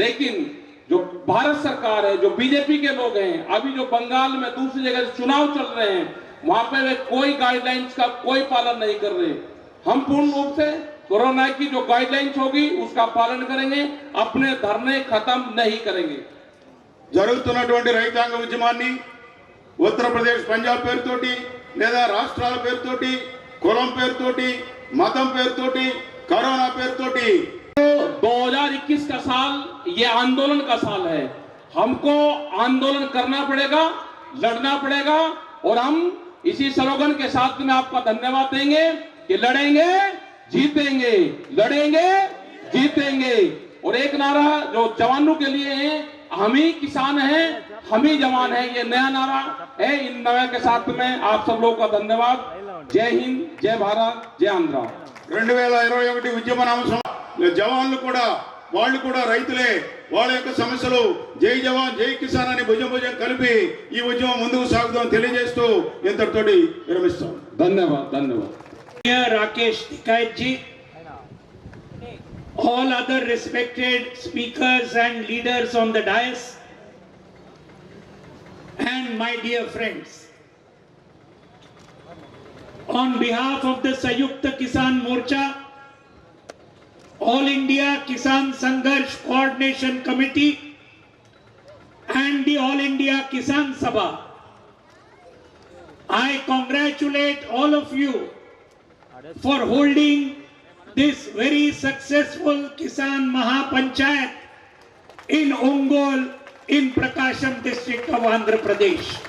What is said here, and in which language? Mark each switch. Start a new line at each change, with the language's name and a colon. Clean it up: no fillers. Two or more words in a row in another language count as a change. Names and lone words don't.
Hindi: लेकिन जो भारत सरकार है, जो बीजेपी के लोग हैं, अभी जो बंगाल में दूसरी जगह चुनाव चल रहे हैं, वहां पे वे कोई गाइडलाइंस का कोई पालन नहीं कर रहे। हम पूर्ण रूप से कोरोना की जो गाइडलाइंस होगी उसका पालन करेंगे, अपने धरने खत्म नहीं करेंगे।
Telugu: జరుగుతున్నటువంటి రైతాంగ ఉద్యమాన్ని ఉత్తరప్రదేశ్ పంజాబ్ పేరుతోటి లేదా రాష్ట్రాల పేరుతోటి కులం పేరుతోటి మతం పేరుతోటి కరోనా పేరుతోటి
Hindi: 2021 का साल ये आंदोलन का साल है। हमको आंदोलन करना पड़ेगा, लड़ना पड़ेगा और हम इसी स्लोगन के साथ में आपका धन्यवाद देंगे कि लड़ेंगे जीतेंगे, लड़ेंगे जीतेंगे। और एक नारा जो जवानों के लिए है, हम ही किसान हैं, हम ही जवान हैं, ये नया नारा है। इन नया के साथ में आप सब लोगों का धन्यवाद। जय हिंद, जय भारत, जय आंध्र।
Telugu: 2021 ఉద్యమ నామసం జవాన్లు కూడా వాళ్ళు కూడా రైతులే, వాళ్ళ యొక్క సమస్యలు
Hindi: जय जवान जय किसान
Telugu: అని భుజం భుజం కలిపి ఈ ఉద్యమం ముందుకు సాగుదాం తెలియజేస్తూ ఇంతటితోటి విరమిస్తాం।
Hindi: धन्यवाद धन्यवाद।
English: Rakesh Tikait ji, all other respected speakers and leaders on the dais, and my dear friends, on behalf of the Sanyukta Kisan Morcha, All India Kisan Sangharsh Coordination Committee and the All India Kisan Sabha, I congratulate all of you for holding this very successful Kisan Mahapanchayat in Ongole in Prakasham district of Andhra Pradesh.